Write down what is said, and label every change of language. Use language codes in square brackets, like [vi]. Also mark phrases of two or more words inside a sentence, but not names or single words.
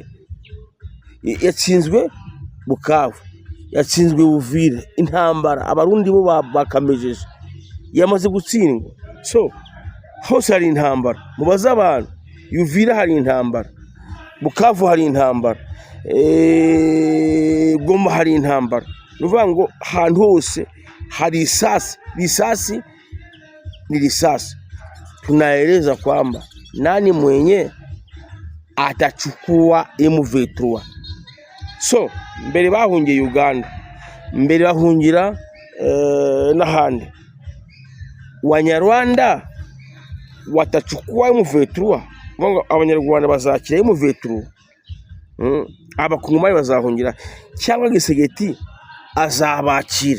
[rw] Yatsinzwe Bukavu, yatsinzwe Uvira, intambara abarundi bo bakamejeje, yamaze gutsindwa. So hose hari intambara, mubaza abantu. Uvira hari intambara, Bukavu hari intambara, Goma hari intambara. Nuvuga ngo ahantu hose hari risasi ni risasi. [sw] Tunaeleza kwamba nani mwenye atachukua M23. [rw] So mbere bahungiye Uganda, mbere bahungira n'ahandi. [sw] Wanyarwanda watachukua [rw] M23, abanyarwanda bazakira M23, abakongomani bazahungira, cyangwa Gisegeti azabakira?